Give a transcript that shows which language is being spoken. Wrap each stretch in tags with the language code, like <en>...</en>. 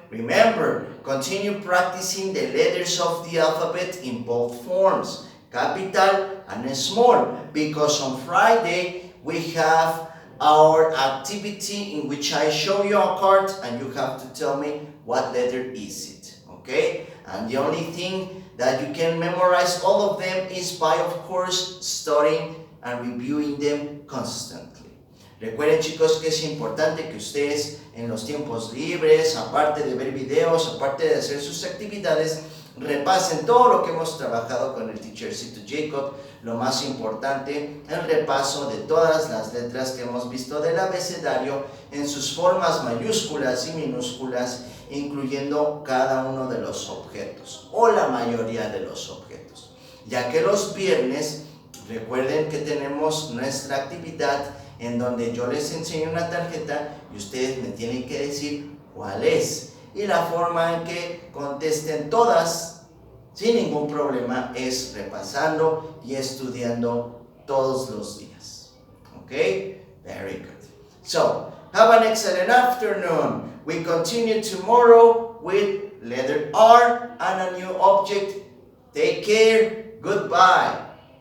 <en>Remember, continue practicing the letters of the alphabet in both forms, capital and small, because on Friday we have our activity in which I show you a card and you have to tell me what letter is it, okay? And the only thing that you can memorize all of them is by, of course, studying and reviewing them constantly.</en> <es>Recuerden, chicos, que es importante que ustedes en los tiempos libres, aparte de ver videos, aparte de hacer sus actividades, repasen todo lo que hemos trabajado con el teachercito Jacob. Lo más importante, el repaso de todas las letras que hemos visto del abecedario en sus formas mayúsculas y minúsculas, incluyendo cada uno de los objetos o la mayoría de los objetos. Ya que los viernes, recuerden que tenemos nuestra actividad en donde yo les enseño una tarjeta y ustedes me tienen que decir cuál es. Y la forma en que contesten todas sin ningún problema es repasando y estudiando todos los días. ¿Ok?</es> <en>Very good. So, have an excellent afternoon. We continue tomorrow with letter R and a new object. Take care. Goodbye.</en>